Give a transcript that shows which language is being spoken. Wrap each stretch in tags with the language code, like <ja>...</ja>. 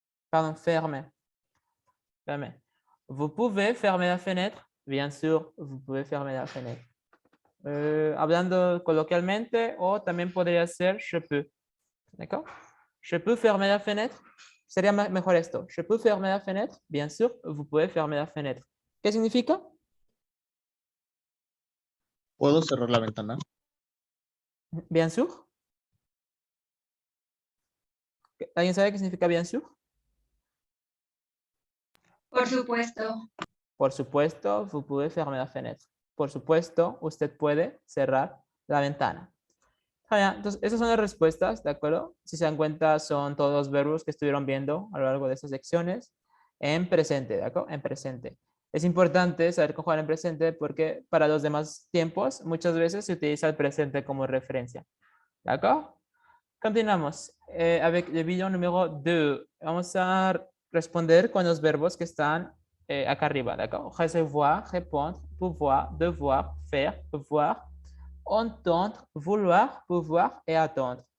<fr>Pardon, fermer. Vous pouvez fermer la fenêtre. Bien sûr, vous pouvez fermer la fenêtre.</fr> <es>Hablando coloquialmente, o también podría ser</es> <fr>je peux. ¿D'accord? Je peux fermer la fenêtre.</fr> <es>Sería mejor esto.</es> <fr>Je peux fermer la fenêtre. Bien sûr, vous pouvez fermer la fenêtre.</fr> <es>¿Qué significa? ¿Puedo cerrar la ventana?</es> <fr>Bien sûr.</fr> <es>¿Alguien sabe qué significa bien sûr? Por supuesto. Por supuesto,</es> <fr>vous pouvez fermer la fenêtre.</fr> <es>Por supuesto, usted puede cerrar la ventana. Entonces, esas son las respuestas, ¿de acuerdo? Si se dan cuenta, son todos los verbos que estuvieron viendo a lo largo de estas lecciones en presente, ¿de acuerdo? En presente. Es importante saber conjugar en presente porque para los demás tiempos muchas veces se utiliza el presente como referencia. ¿De acuerdo? Continuamos</es> <fr>avec le</fr> <es>video número 2. Vamos a responder con los verbos que están acá arriba, ¿de acuerdo?</es> <fr>Recevoir, répondre, pouvoir, devoir, faire, voir, entendre, vouloir, pouvoir et attendre.</fr>